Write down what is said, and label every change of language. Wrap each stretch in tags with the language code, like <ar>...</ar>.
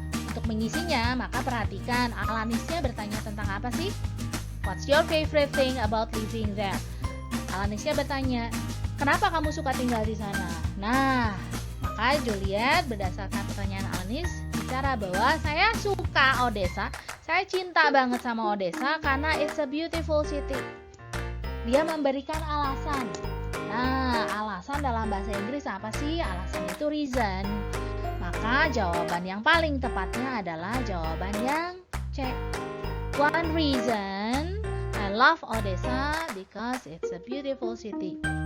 <id>Untuk mengisinya, maka perhatikan Alanisnya bertanya tentang apa sih?</id> <en>What's your favorite thing about living there?</en> <id>Alanisnya bertanya, kenapa kamu suka tinggal di sana? Nah, maka Juliet berdasarkan pertanyaan Alanis bicara bahwa saya suka Odessa, saya cinta banget sama Odessa karena</id> <en>it's a beautiful city.</en> <id>Dia memberikan alasan. Nah, alasan dalam bahasa Inggris apa sih? Alasan itu reason. Maka jawaban yang paling tepatnya adalah jawaban yang C.</id> <en>One reason I love Odessa because it's a beautiful city.</en>